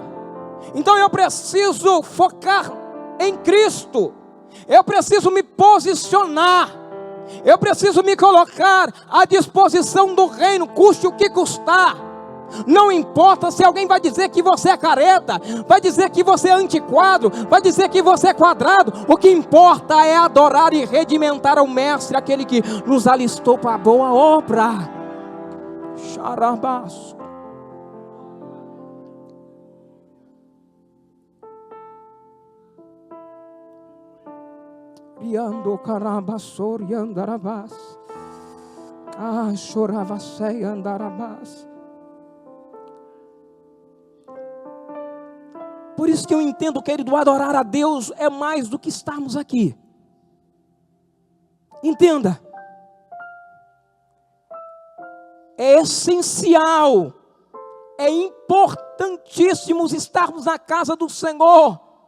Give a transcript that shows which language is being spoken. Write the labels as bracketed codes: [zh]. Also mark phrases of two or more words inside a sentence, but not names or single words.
[pt] Então eu preciso focar em Cristo, eu preciso me posicionar, eu preciso me colocar à disposição do reino, custe o que custar. Não importa se alguém vai dizer que você é careta, vai dizer que você é antiquado, vai dizer que você é quadrado. O que importa é adorar e redimentar ao Mestre, aquele que nos alistou para a boa obra. Xarabaço. Riando carabassor e andarabás. Ah, chorava sei andarabás. Por isso que eu entendo, querido, adorar a Deus é mais do que estarmos aqui. Entenda. É essencial, é importantíssimo estarmos na casa do Senhor.